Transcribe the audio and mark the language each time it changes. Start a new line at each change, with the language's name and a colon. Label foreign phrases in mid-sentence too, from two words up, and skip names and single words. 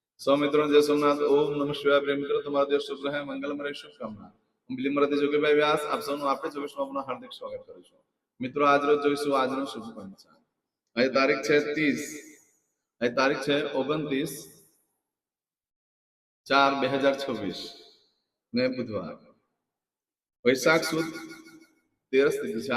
Hindi: सौ मित्रों जय सोमनाथ। ओम नमः शिवाय। प्रेम मित्रों,
Gujarati: તમારો દિવસ શુભ રહે, મંગલમય રહે, શુભકામના। હું બિલીમરાથી જોગીભાઈ વ્યાસ આપ સૌનું આપણે જોગેશમાં આપનું હાર્દિક સ્વાગત કરું છું। મિત્રો, આજ રોજ જોઈશું આજનો શુભ પંચાંગ। આજે તારીખ છે 30, આજે તારીખ છે 29/4/2026 ને બુધવાર, વૈશાખ સુદ 13 તિથિ છે।